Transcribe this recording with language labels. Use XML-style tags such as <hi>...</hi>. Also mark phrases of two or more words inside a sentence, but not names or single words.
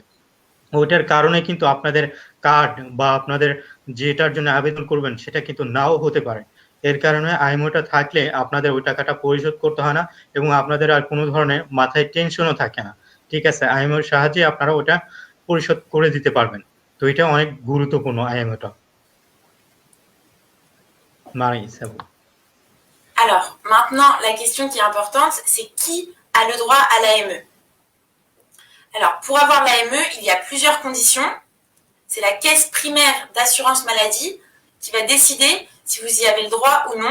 <bn>ওইটার কারণে কিন্তু আপনাদের কার্ড বা আপনাদের যেটার জন্য আবেদন করবেন সেটা কিন্তু নাও হতে পারে। এর কারণে আইএমওটা থাকলে আপনাদের ওই টাকাটা পরিশোধ করতে হয় না এবং আপনাদের আর কোনো ধরনের মাথায় টেনশনও থাকে না। ঠিক আছে, আইএমওর সাহায্যে আপনারা ওটা পরিশোধ করে দিতে পারবেন। তো এটা অনেক গুরুত্বপূর্ণ আইএমওটা। Marie,</bn> <fr>c'est vous. Alors, maintenant, la question qui est importante, c'est qui a le droit à l'AME? Alors, pour avoir l'AME, il y a plusieurs conditions. C'est la caisse primaire d'assurance maladie qui va décider si vous y avez le droit ou non.</fr>